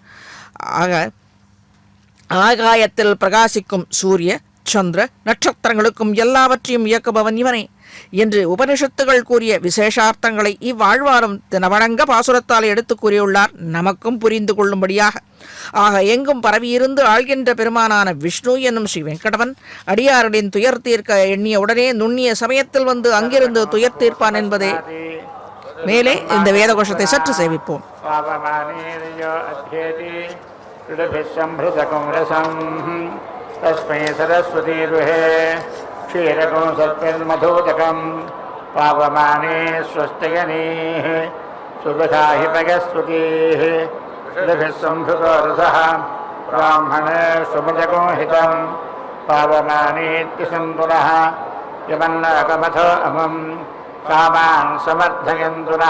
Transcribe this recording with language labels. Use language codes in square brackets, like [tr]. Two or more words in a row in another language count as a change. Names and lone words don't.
[ta] ஆக ஆகாயத்தில் பிரகாசிக்கும் சூரிய சந்திர நட்சத்திரங்களுக்கும் எல்லாவற்றையும் இயக்குபவன் இவனே என்று உபனிஷத்துகள் கூறிய விசேஷார்த்தங்களை இவ்வாழ்வாரும் தினவணங்க பாசுரத்தால் எடுத்து கூறியுள்ளார், நமக்கும் புரிந்து கொள்ளும்படியாக. ஆக எங்கும் பரவியிருந்து ஆள்கின்ற பெருமானான விஷ்ணு என்னும் ஸ்ரீ வெங்கடவன் அடியார்களின் துயர் தீர்க்க எண்ணிய உடனே நுண்ணிய சமயத்தில் வந்து அங்கிருந்து துயர் தீர்ப்பான் என்பதே. மேலே இந்த வேத கோஷத்தை சற்று சேவிப்போம். [sa] तस्मै सरस्वतीर्वहे क्षीरकं सत्पिर्मधोदकं पावमाने स्वस्त्ययनीः सुदशाहि पगस्वतीः ऋभिस्संभृतोरसः ब्राह्मणे सुमजको हितं पावमानेत्यसन्तुनः यमन्नकमथो अमं कामान् समर्थयन्तु नः